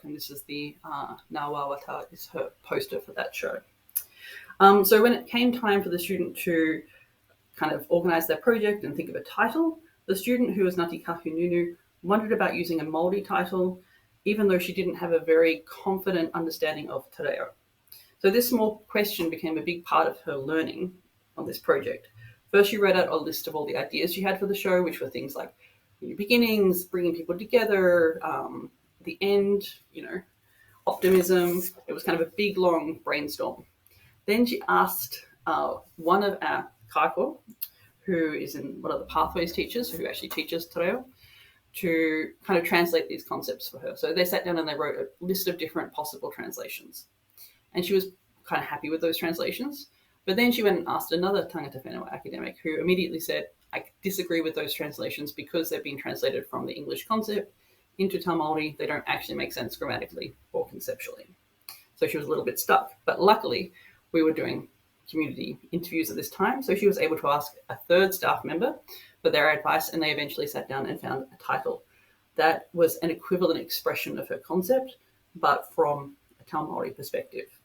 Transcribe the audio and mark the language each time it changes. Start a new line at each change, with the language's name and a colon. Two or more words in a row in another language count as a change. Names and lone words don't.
English: And this is the Ngāwawata is her poster for that show. So when it came time for the student to kind of organise their project and think of a title, the student, who was Ngāti Kahununu, wondered about using a Māori title, even though she didn't have a very confident understanding of
Māori: te reo.
English: So this small question became a big part of her learning on this project. First, she wrote out a list of all the ideas she had for the show, which were things like new beginnings, bringing people together, the end, optimism. It was kind of a big, long brainstorm. Then she asked one of our kaiko, who is one of the pathways teachers, who actually teaches
Māori: te reo,
English: to kind of translate these concepts for her. So they sat down and they wrote a list of different possible translations. And she was kind of happy with those translations. But then she went and asked another
Māori: tangata whenua
English: academic who immediately said, I disagree with those translations because they've been translated from the English concept into
Māori: Tau Māori.
English: They don't actually make sense grammatically or conceptually. So she was a little bit stuck. But luckily, we were doing community interviews at this time. So she was able to ask a third staff member for their advice, and they eventually sat down and found a title that was an equivalent expression of her concept, but from a
Māori: Tau Māori
English: perspective.